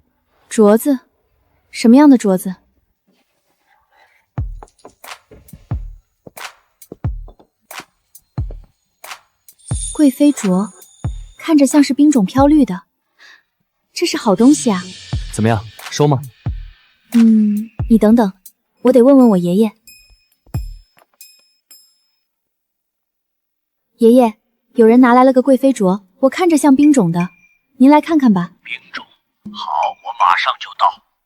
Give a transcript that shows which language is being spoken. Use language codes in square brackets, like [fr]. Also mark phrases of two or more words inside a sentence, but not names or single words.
[zh] 镯子？什么样的镯子？贵妃镯，看着像是冰种飘绿的，这是好東西啊。怎麼樣，收嗎？你等等，我得問問我爺爺。爺爺，有人拿來了個貴妃鐲，我看着像冰種的，您來看看吧。冰種，好，我馬上就到。